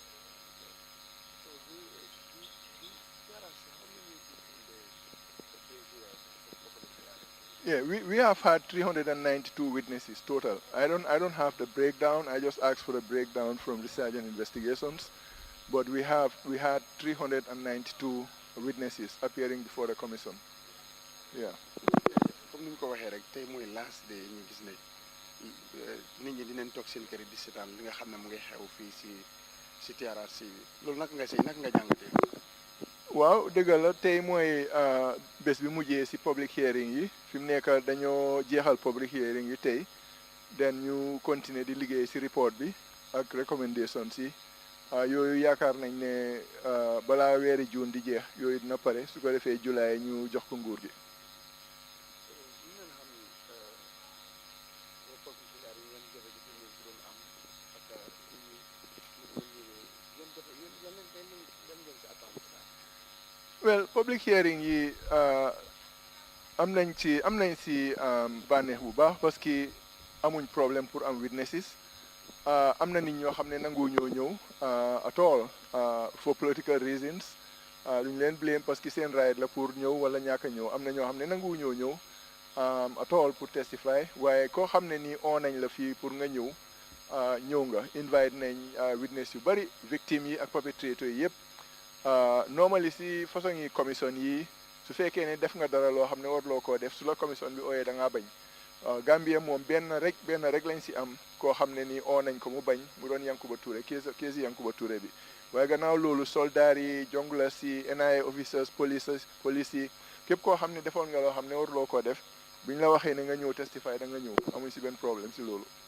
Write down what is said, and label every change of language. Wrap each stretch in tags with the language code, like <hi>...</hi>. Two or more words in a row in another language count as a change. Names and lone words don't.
<en>Yeah, we have had 392 witnesses total. I don't have the breakdown. I just asked for the breakdown from Research and Investigations, but we had 392 witnesses appearing before the commission. Yeah.</en> <wo>Comme ni ko waxee rek tey mooy</wo> <en>last day</en> <wo>ñu gis ne nit ñi dinañ toog seen kër di seetaan li nga xam ne mu ngi xew fii si TRRC bi loolu naka nga jàngatee. waaw dëgg la tey mooy bés bi mujjee si</wo> <en>public hearing</en> <wo>yi fi mu nekk dañoo jeexal</wo> <en>public hearing</en> <wo>yi tey den ñu continuer di liggéey si report bi ak recommendations yi yooyu yaakaar nañ ne balaa weeri juin di jeex yooyu dina pare su ko defee julaay ñu jox ko nguur gi.</wo> <en>well public hearing</en> <wo>yi am nañ si bànneex bu baax</wo> <fr>parce que</fr> <wo>amuñ problème pour am witnesses am na nit ñoo xam ne nangu ñoo ñëw</wo> <en>at all for political reasons</en> <wo>duñ leen blame</wo> <fr>parce que</fr> <wo>seen right la pour ñëw wala ñàkk a ñëw am na ñoo xam ne nangu ñoo ñëw</wo> <en>at all</en> <wo>pour testify waaye koo xam ne nii oo nañ la fii pour nga ñëw ñëw nga invite nañ witness yu bari victimes yi ak perpetrators yi yëpp normally si façon yi commission yi su fekkee ne def nga dara loo xam ne warloo koo def su la commission bi ooyee da ngaa bañ Gambie moom benn rek lañ si am koo xam ne nii oo nañ ko mu bañ mu doon Yankuba Touré keesi Yankuba Touré bi waaye gannaaw loolu soldats yi jongleurs yi NIA officers police yi képp koo xam ne defoon nga loo xam ne warloo koo def biñ la waxee ne nga ñëw testify da nga ñëw amuñ si benn problème si loolu.</wo>